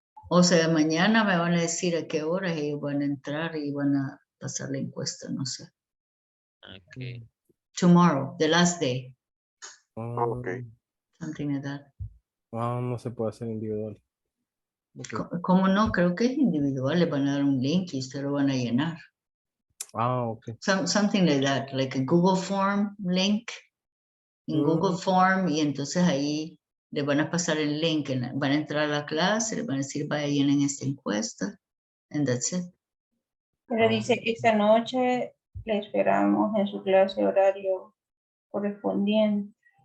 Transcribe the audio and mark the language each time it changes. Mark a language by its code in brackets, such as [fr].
[es] O sea, mañana me van a decir a qué horas ellos van a entrar y van a pasar la encuesta, no sé. [en] Okay. Tomorrow, the last day. Okay. Something like that. [es] No se puede hacer individual. [en] Okay. [es] ¿Cómo no? Creo que es individual. Le van a dar un link y usted lo van a llenar. [en] Okay. Something like that, like a Google Form link. [es] En Google Form, y entonces ahí le van a pasar el link, van a entrar a la clase, le van a decir, vaya, llenen esta encuesta, [en] and that's it. [es] Pero dice, esta noche le esperamos en su clase horario correspondiente.